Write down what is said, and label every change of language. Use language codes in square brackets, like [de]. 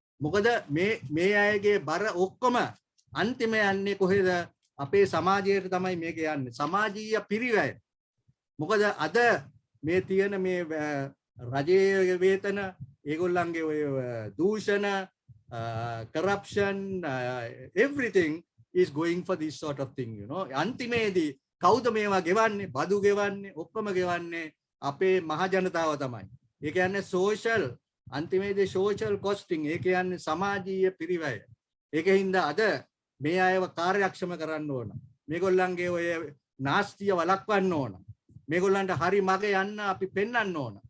[si] මොකද මේ අයගේ බර ඔක්කොම අන්තිම යන්නේ කොහෙද? අපේ සමාජයට තමයි මේක යන්නේ. සමාජීය පිරිවැය. මොකද අද මේ තියෙන මේ රජයේ වේතන ඒගොල්ලන්ගේ ඔය දූෂණ [en] corruption everything is going for this sort of thing, you know. [si] අන්තිමේදී කවුද මේවා ගෙවන්නේ? බදු ගෙවන්නේ ඔක්කොම ගෙවන්නේ අපේ මහ ජනතාව තමයි. ඒ කියන්නේ social අන්තිමේදී social costing ඒ කියන්නේ සමාජීය පිරිවැය. ඒකින්ද අද මේ අයව කාර්යක්ෂම කරන්න ඕන. මේගොල්ලන්ගේ ඔය නාස්තිය වළක්වන්න ඕන. මේගොල්ලන්ට හරි මග යන්න අපි පෙන්වන්න ඕන.